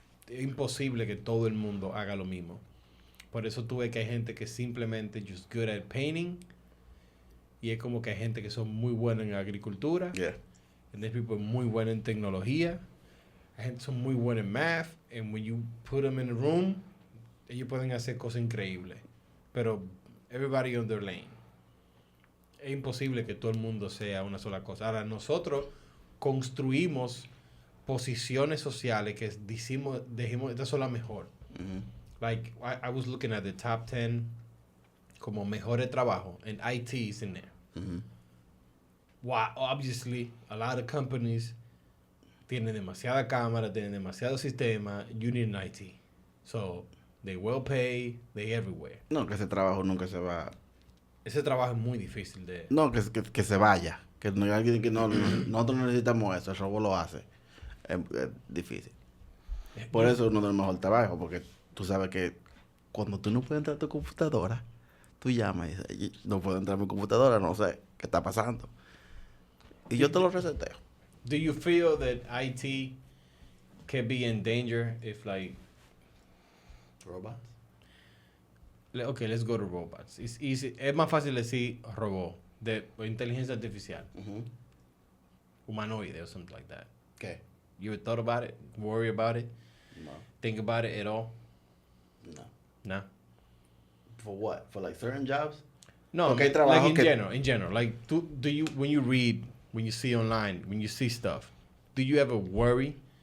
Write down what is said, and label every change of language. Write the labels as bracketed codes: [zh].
[es] Es imposible que todo el mundo haga lo mismo. Por eso tú ves que hay gente que simplemente [en] just good at painting, [es] y es como que hay gente que son muy buenos en agricultura, [en] Yeah. and there's people [es] muy buenos en tecnología, hay gente que son muy buenos en math, [en] and when you put them in a room, [es] ellos pueden hacer cosas increíbles. [en] Pero everybody on their lane. [es] Es imposible que todo el mundo sea una sola cosa. Ahora, nosotros construimos posiciones sociales que dijimos, estas son las mejor. [en] Like, I was looking at the top 10 [es] como mejores trabajos, [en] and IT is in there. Wow, obviously, a lot of companies [es] tienen demasiada cámara, tienen demasiado sistema, [en] you need an IT. So, they well pay, they everywhere. [es] No, que ese trabajo nunca se va. Ese trabajo es muy difícil de... No, que se vaya. Que no hay alguien que nosotros no necesitamos eso. El robot lo hace. Es difícil. Por eso es uno de los mejores trabajos. Porque tú sabes que cuando tú no puedes entrar a tu computadora, tú llamas y dices, no puedo entrar a mi computadora, no sé qué está pasando. Y yo te lo reseteo. [en] Do you feel that IT can be in danger if, like... Robots. Okay, let's go to robots. It's easy. [es] Es más fácil decir robot, de inteligencia artificial, humanoide [en] or something like that. [es] ¿Qué? [en] You ever thought about it? Worry about it? No. Think about it at all? No. No. For what? For like certain jobs? No, Okay, like in [es] que- [en] general. In general, like do you when you read, when you see online, when you see stuff, do you ever worry?